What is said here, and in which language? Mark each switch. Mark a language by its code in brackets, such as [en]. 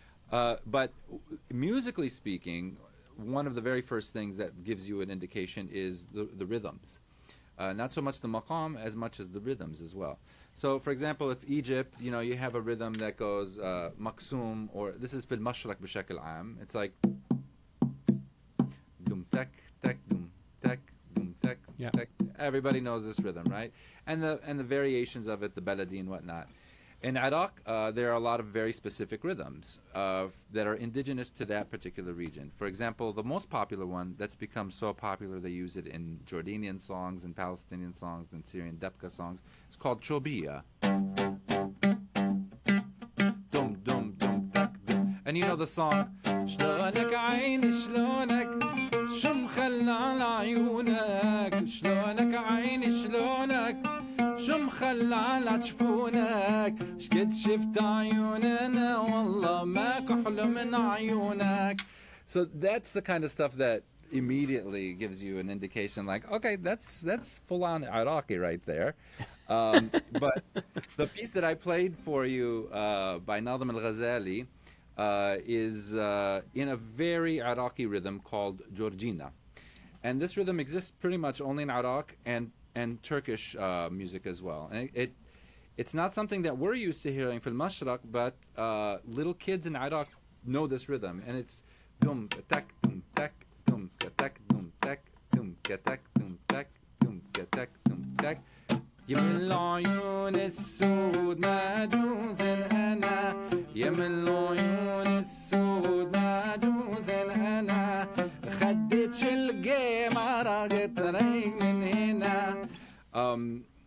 [en] But musically speaking, one of the very first things that gives you an indication is the rhythms. Not so much the maqam as much as the rhythms as well. So, for example, if Egypt, you have a rhythm that goes maqsoom, or this is [ar] fil mashraq b'shakl am. [en] It's like dum tak tak dum tak dum tak tak. Everybody knows this rhythm, right? And the variations of it, the baladi and whatnot. In Iraq, there are a lot of very specific rhythms that are indigenous to that particular region. For example, the most popular one that's become so popular they use it in Jordanian songs and Palestinian songs and Syrian debka songs. It's called chobiya. Dum dum dum dak dum. And you know the song. [ar] شلونك عيني شلونك شو مخلى على عيونك شلونك عيني شلونك شو مخلى على جفونك شقد شفت عيوننا والله ما كحلو من عيونك. [en] So that's the kind of stuff that immediately gives you an indication like, okay, that's full on Iraqi right there. But the piece that I played for you by Nazim al-Ghazali is in a very Iraqi rhythm called Georgina. And this rhythm exists pretty much only in Iraq and Turkish music as well. And it's not something that we're used to hearing from Mashraq, but little kids in Iraq know this rhythm. And it's dum tak dum tak dum tak dum tak dum tak dum tak dum tak dum tak. [ar] يمل عيون السود ما جوز انا يمل عيون السود ما جوز انا خدت شلقي ما راقت ريق من هنا.